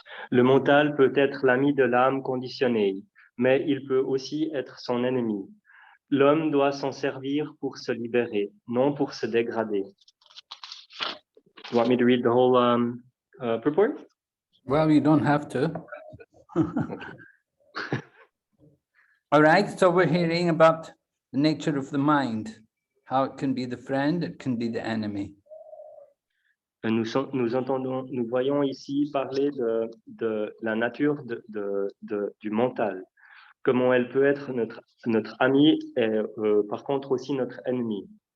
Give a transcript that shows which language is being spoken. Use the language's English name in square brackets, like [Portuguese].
[French] Le mental peut être l'ami de l'âme conditionnée, mais il peut aussi être son ennemi. L'homme doit s'en servir pour se libérer, non pour se dégrader. [English] You want me to read the whole purport? Well, you don't have to. All right, so we're hearing about the nature of the mind, how it can be the friend, it can be the enemy. [French] Nous voyons ici parler de la nature du mental, comment elle peut être notre ami et par contre aussi notre ennemi.